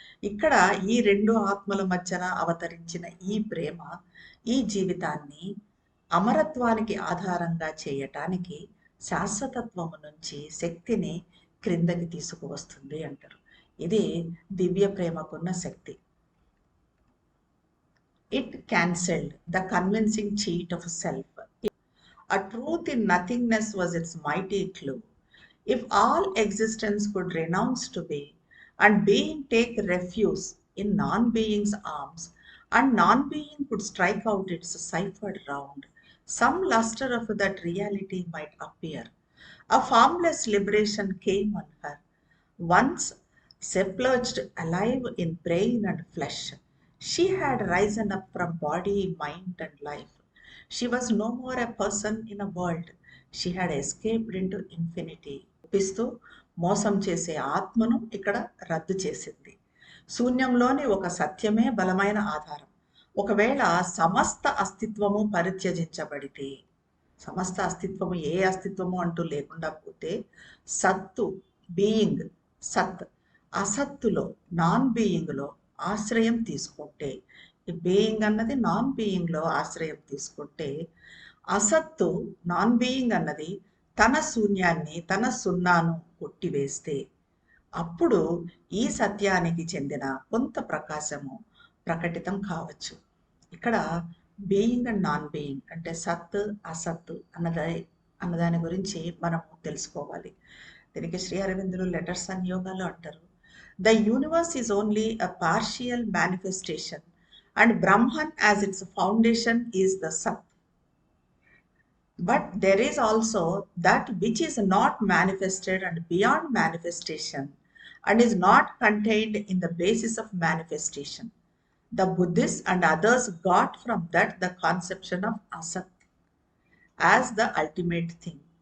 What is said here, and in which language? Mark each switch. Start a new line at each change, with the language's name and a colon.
Telugu: ఇక్కడ ఈ రెండు ఆత్మల మధ్యన అవతరించిన ఈ ప్రేమ ఈ జీవితాన్ని అమరత్వానికి ఆధారంగా చేయటానికి శాశ్వతత్వము నుంచి శక్తిని క్రిందకి తీసుకువస్తుంది అంటారు. ఇది దివ్య ప్రేమకున్న శక్తి.
English: It cancelled the convincing cheat of self. A truth in nothingness was its mighty clue. If all existence could renounce to be, and being take refuge in non-being's arms, and non-being could strike out its ciphered round, some luster of that reality might appear. A formless liberation came on her, once submerged alive in brain and flesh. She had risen up from body, mind, and life. She was no more a person in a world. She had escaped into infinity.
Telugu: ఒప్పిస్తూ మోసం చేసే ఆత్మను ఇక్కడ రద్దు చేసింది. శూన్యంలోని ఒక సత్యమే బలమైన ఆధారం. ఒకవేళ సమస్త అస్తిత్వము పరిత్యజించబడితే, సమస్త అస్తిత్వము ఏ అస్తిత్వము అంటూ లేకుండా పోతే, సత్తు బీయింగ్ సత్ అసత్తులో నాన్ బీయింగ్లో ఆశ్రయం తీసుకుంటే, ఈ బీయింగ్ అన్నది నాన్ బీయింగ్లో ఆశ్రయం తీసుకుంటే, అసత్తు నాన్ బీయింగ్ అన్నది తన శూన్యాన్ని తన సున్నాను కొట్టివేస్తే, అప్పుడు ఈ సత్యానికి చెందిన కొంత ప్రకాశము ప్రకటితం కావచ్చు. ఇక్కడ బీయింగ్ అండ్ నాన్ బీయింగ్ అంటే సత్ అసత్ అన్నదాని గురించి మనం తెలుసుకోవాలి. దీనికి శ్రీ అరవిందులు లెటర్స్ అండ్ యోగాలో అంటారు,
English: The universe is only a partial manifestation and Brahman as its foundation is the Sat. But there is also that which is not manifested and beyond manifestation and is not contained in the basis of manifestation. The Buddhists and others got from that the conception of Asat as the ultimate thing.